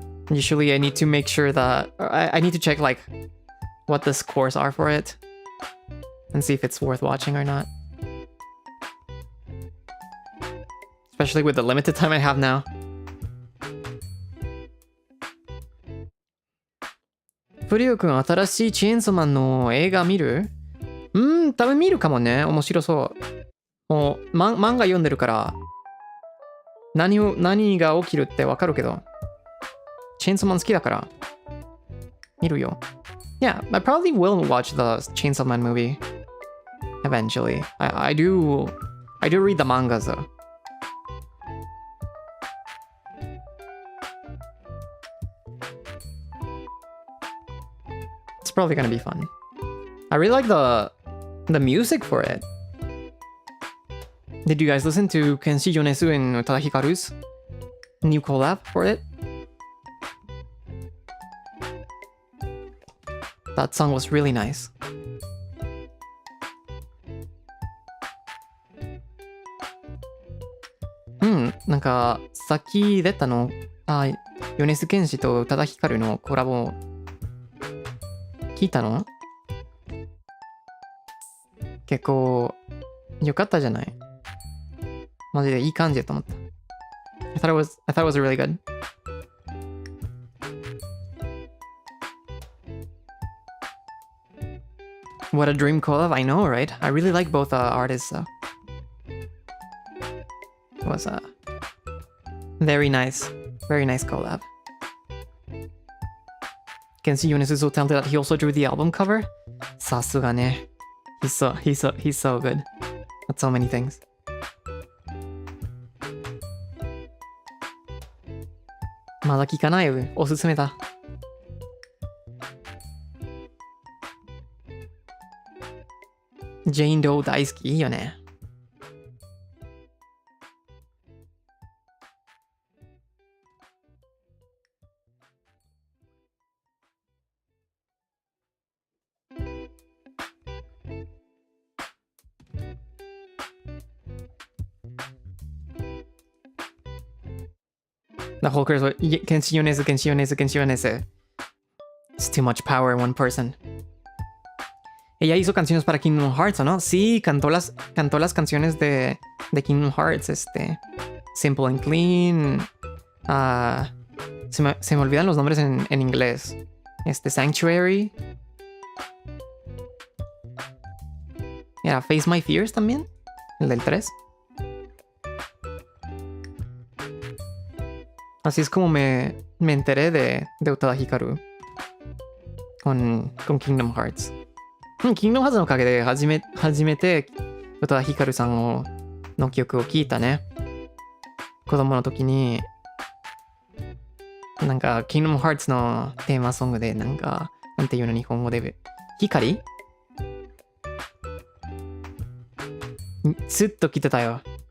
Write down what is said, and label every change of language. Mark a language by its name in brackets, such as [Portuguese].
[English] Usually I need to make sure that I need to check like what the scores are for it and see if it's worth watching or not. Especially with the limited time I have now. [Japanese] フリオ君、新しいチェーンソーマンの映画見る？多分見るかもね。面白そう。もう、漫画読んでるから、何が起きるってわかるけど、チェーンソーマン好きだから、見るよ。 [English] Yeah, I probably will watch the Chainsaw Man movie eventually. I do read the mangas though. It's probably gonna be fun. I really like the music for it. Did you guys listen to Kenshi Yonezu and Utada Hikaru's new collab for it? That song was really nice. Hmm, なんかさっき出たの、米津玄師と宇多田ヒカルのコラボ聞いたの？結構良かったじゃない？マジでいい感じだと思った。 I thought it was really good. What a dream collab, I know, right? I really like both artists, so it was a very nice collab. Kenshi Yonezu is so talented that he also drew the album cover. [Japanese] Sasuga ne. [English] He's so good at so many things. [Japanese] Mada kikanai, おすすめだ。ジェイン・ドー大好き。いいよね。 [English] The whole curse was Kenshi Yonezu. It's too much power in one person. [Spanish] Ella hizo canciones para Kingdom Hearts, ¿o no? Sí, cantó las canciones de Kingdom Hearts, Simple and Clean. Se me olvidan los nombres en inglés. Sanctuary. Era Face My Fears también, el del 3. Así es como me enteré de Utada Hikaru con Kingdom Hearts. [Japanese] Kingdom Hearts のおかげで初めて宇多田ヒカルさんの曲を聴いたね。子供の時になんか Kingdom Hearts のテーマソングでなんていうの日本語で光ずっと聴いてたよ。